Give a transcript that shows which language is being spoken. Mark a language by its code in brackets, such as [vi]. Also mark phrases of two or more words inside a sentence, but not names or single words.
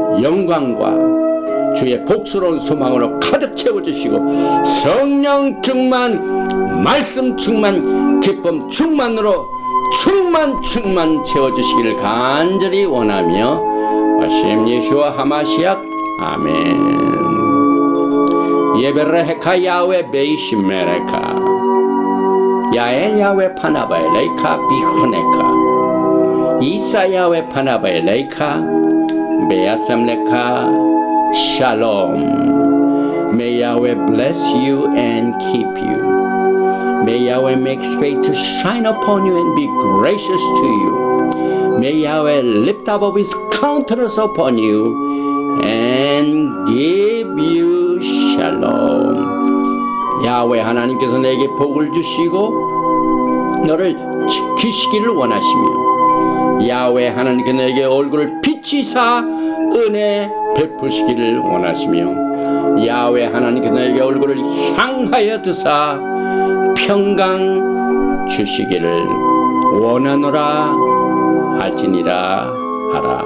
[ko] 영광과 주의 복스러운 소망으로 가득 채워주시고 성령 충만, 말씀 충만, 기쁨 충만으로 충만 채워주시기를 간절히 원하며 하심 예수와 하마시약 아멘. [he] יברכך יהוה וישמרך יאר יהוה פניו אליך ויחנך ישא יהוה פניו אליך וישם לך שלום. [en] May Yahweh bless you and keep you. May Yahweh make his face to shine upon you and be gracious to you. May Yahweh lift up of his countenance upon you and give you shalom. [ko] 야훼 하나님께서 내게 복을 주시고 너를 지키시기를 원하시며 야훼 하나님께서 내게 얼굴을 비치사 은혜 베푸시기를 원하시며 야훼 하나님께서 내게 얼굴을 향하여 드사 평강 주시기를 원하노라 할지니라 하라.